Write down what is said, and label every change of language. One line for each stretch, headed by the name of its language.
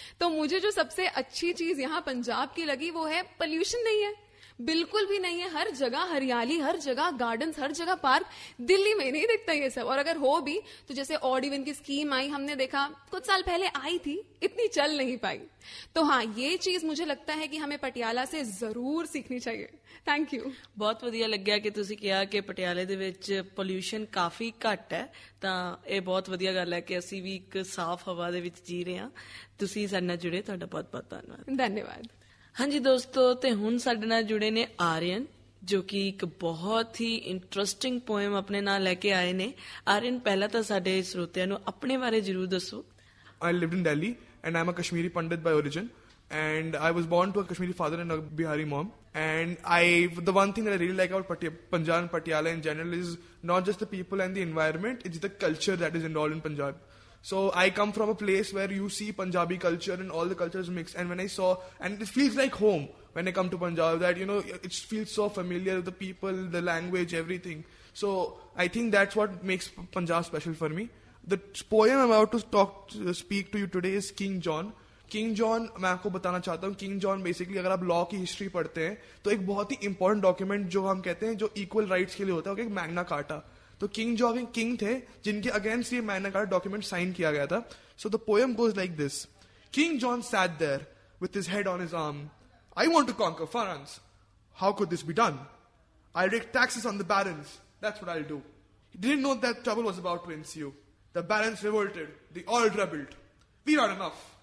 Hindi: तो मुझे जो सबसे अच्छी चीज यहाँ पंजाब की लगी वो है पोल्यूशन नहीं है, बिल्कुल भी नहीं है। हर जगह हरियाली, हर जगह गार्डन्स, हर जगह पार्क। दिल्ली में नहीं दिखता ये सब। और अगर हो भी तो जैसे ऑड इवन की स्कीम आई, हमने देखा कुछ साल पहले आई थी, इतनी चल नहीं पाई। तो हाँ, ये चीज मुझे लगता है कि हमें पटियाला से जरूर सीखनी चाहिए। Thank you.
Punjabi: ਬਹੁਤ ਵਧੀਆ ਲੱਗਿਆ ਕਿ ਤੁਸੀਂ ਕਿਹਾ ਕਿ ਪਟਿਆਲੇ ਦੇ ਵਿੱਚ ਪੋਲਿਊਸ਼ਨ ਕਾਫੀ ਘੱਟ ਹੈ। ਤਾਂ ਇਹ ਬਹੁਤ ਵਧੀਆ ਗੱਲ ਹੈ ਕਿ ਅਸੀਂ ਵੀ ਇੱਕ ਸਾਫ਼ ਹਵਾ ਦੇ ਵਿੱਚ ਜੀ ਰਹੇ ਹਾਂ। ਤੁਸੀਂ ਸਾਡੇ ਨਾਲ ਜੁੜੇ, ਤੁਹਾਡਾ ਬਹੁਤ ਬਹੁਤ ਧੰਨਵਾਦ। ਧੰਨਵਾਦ। ਹਾਂਜੀ ਦੋਸਤੋ, ਤੇ ਹੁਣ ਸਾਡੇ ਨਾਲ ਜੁੜੇ ਨੇ ਆਰੀਅਨ ਜੋ ਕਿ ਇੱਕ ਬਹੁਤ ਹੀ ਇੰਟਰਸਟਿੰਗ ਪੋਇਮ ਆਪਣੇ ਨਾਲ ਲੈ ਕੇ ਆਏ ਨੇ। ਆਰੀਅਨ, ਪਹਿਲਾਂ ਤਾਂ ਸਾਡੇ ਸਰੋਤਿਆਂ ਨੂੰ ਆਪਣੇ ਬਾਰੇ ਜ਼ਰੂਰ ਦੱਸੋ।
English: I lived in Delhi and I'm a Kashmiri Pandit by origin, and I was born to a Kashmiri father and a Bihari mom. And the one thing that I really like about Punjab and Patiala in general is not just the people and the environment, it's the culture that is involved in Punjab. So I come from a place where you see Punjabi culture and all the cultures mixed, and when I saw, and it feels like home when I come to Punjab, that, you know, it feels so familiar, the people, the language, everything. So I think that's what makes Punjab special for me. The poem I'm about to speak to you today is King John.
Hindi: King John, मैं आपको बताना चाहता हूँ, king John basically अगर आप law की history पढ़ते हैं तो एक बहुत ही इंपॉर्टेंट डॉक्यूमेंट जो हम कहते हैं जो इक्वल राइट्स के लिए होता है, एक मैग्ना कार्टा। तो किंग जॉन एक किंग थे जिनके अगेंस्ट ये मैग्ना कार्टा डॉक्यूमेंट साइन किया गया था।
English: So the poem goes like this. King John sat there with his head on his arm. I want to conquer France. How could this be done? I'll take taxes on the barons. That's what I'll do. He didn't know that trouble was about to ensue. The barons revolted. They all rebelled. We've had enough.